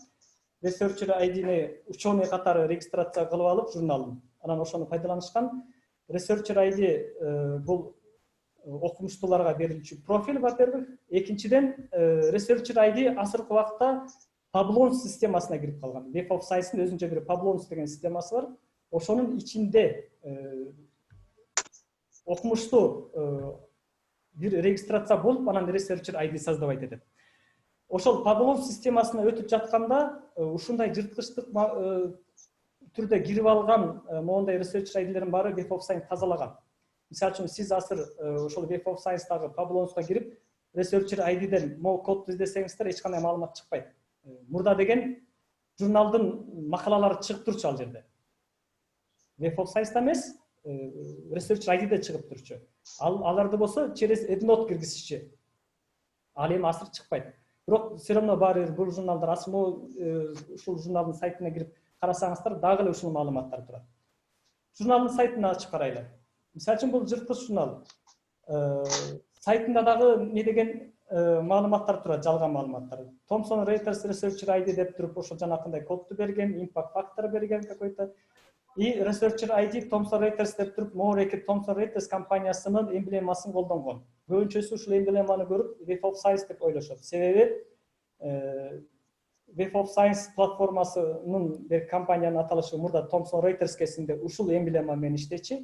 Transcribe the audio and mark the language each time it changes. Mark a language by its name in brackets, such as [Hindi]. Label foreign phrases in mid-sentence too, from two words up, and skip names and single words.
[Kyrgyz] Researcher ID-ни ученый катары регистрация кылып алып журналдын. Анан ошону пайдаланышкан. Researcher ID бул окумуштууларга берилчү профиль, во-первых. Экинчиден, Researcher ID азыркы убакта Pablons системасына кирип калган. Web of Science'ın өзүнчө бир Pablons деген системасы бар. Ошонун ичинде окумуштуу бир регистрация болуп, анан Researcher ID создавать этет. Ошол Pablons системасына өтүп жатканда, ушундай жырткычтык түрдө кирип алган моундай Researcher ID-лердин баары Web of Science тазалаган. Мисалы үчүн сиз азыр ошол Web of Science-дагы Pablons'ка кирип, Researcher ID-ден могу кодду издесеңиздер, эч кандай маалымат чыкпайт. Мурда деген журналдын макалалары чыгып турчу ал жерде. Web of Science-да эмес, Researcher ID-де чыгып турчу. Аларды болсо через EndNote киргизишчи. Ал эми азыр чыкпайт. Бирок [Russian] все равно [Kyrgyz] баары бул журналдар асму ушул журналдын сайтына кирип карасаңыздар, дагы эле ушул маалыматтар турат. Журналдын сайтын ачып карайлы. Мисалы үчүн бул жырткыч журнал. Сайтында дагы не деген маалыматтар турат, жалган маалыматтар. Thomson Reuters Researcher ID деп туруп, ошо жанакындай кодду берген, [English] impact factor [Kyrgyz] берген какой-то. И Researcher ID Thomson Reuters деп туруп, Morehead Thomson Reuters компаниясынын эмблемасын колдонгон. Көбүнчөсү ушул эмблеманы көрүп, Web of Science деп ойлошот. Себеби Web of Science платформасынын бир компаниянын аталышы мурда Thomson Reuters кезинде ушул эмблема менен иштечи.